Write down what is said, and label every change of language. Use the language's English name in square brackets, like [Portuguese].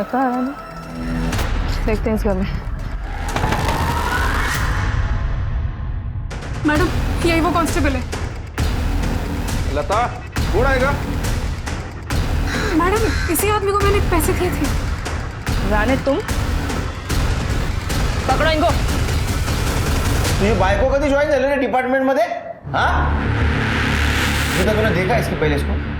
[Hindi] लता रानी? देखते हैं इस घर में। मैडम यही वो कांस्टेबल है। लता कौन आएगा? मैडम इसी आदमी को मैंने पैसे दिए थे। रानी तुम पकड़ो इनको। [Marathi] तुझी बायको कधी जॉईन झाली रे डिपार्टमेंट मध्ये? [Hindi] हाँ तूने देखा इसके पहले इसको?